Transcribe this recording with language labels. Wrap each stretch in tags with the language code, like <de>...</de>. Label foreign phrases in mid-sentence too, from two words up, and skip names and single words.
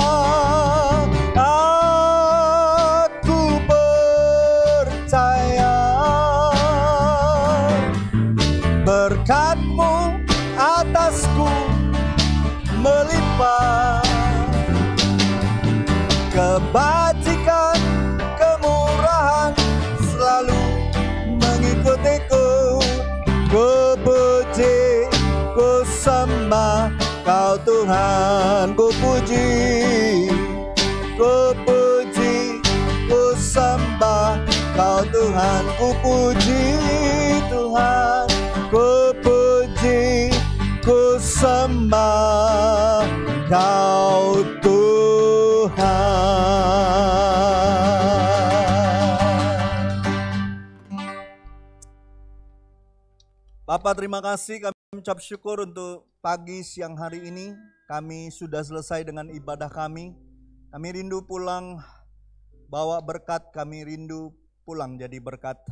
<id>aku percaya berkat-Mu atasku melimpah, kebajikan, kemurahan selalu mengikutiku. Ku puji, ku sembah Kau Tuhan, ku puji, ku puji, ku sembah Kau Tuhan, ku puji Tuhan, ku puji, ku sembah Kau Tuhan. Bapak, terima kasih, kami ucap syukur untuk pagi siang hari ini. Kami sudah selesai dengan ibadah kami. Kami rindu pulang bawa berkat, kami rindu pulang jadi berkat.</id>